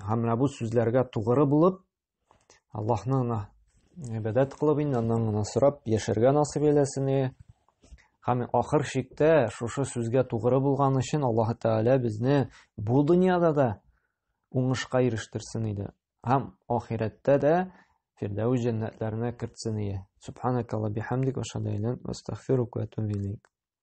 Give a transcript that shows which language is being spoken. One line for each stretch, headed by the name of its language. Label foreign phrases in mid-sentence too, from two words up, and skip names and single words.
Tatar: Һәм менә бу сүзләргә тугры булып, Аллаһны гына гыйбадәт кылып, аннан гына сорап яшәргә насыйп эйләсен. Һәм ахыр чиктә шушы сүзгә тугры булган өчен Аллаһ Тәгалә безне бу дөньяда да уңышка ирештерсен иде. Һәм ахирәттә дә Фирдәүс җәннәтләренә кертсен иде.
Arabic: سبحانك اللهم بحمدك وأشهد أن لا إله وأستغفرك وأتوب إليك.